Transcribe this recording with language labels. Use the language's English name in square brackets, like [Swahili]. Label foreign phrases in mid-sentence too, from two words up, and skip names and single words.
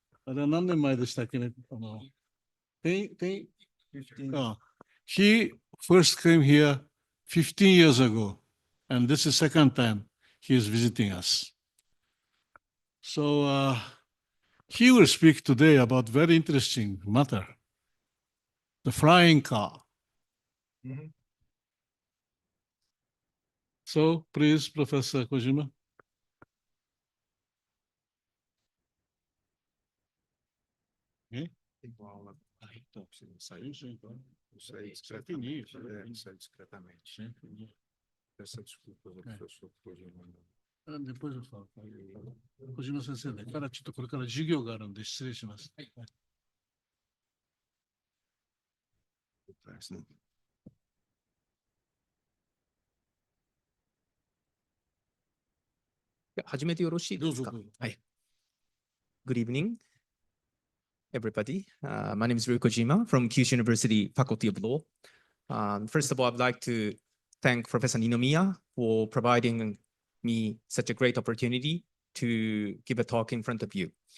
[English] He first came here 15 years ago, and this is the second time he is visiting us. So he will speak today about very interesting matter, the flying car. So please, Professor Kojima. [Portuguese] Então, saiu sim, então. Sai discretamente. Sai discretamente. Peço desculpas ao professor Kojima. Depois eu falo. Kojima sensei, [Japanese] からちょっとこれから授業があるんで失礼します。始めてよろしいですか。どうぞ。はい。 [English] Good evening, everybody. My name is Ryu Kojima from Kyushu University Faculty of Law. First of all, I'd like to thank Professor Ninomiya for providing me such a great opportunity to give a talk in front of you.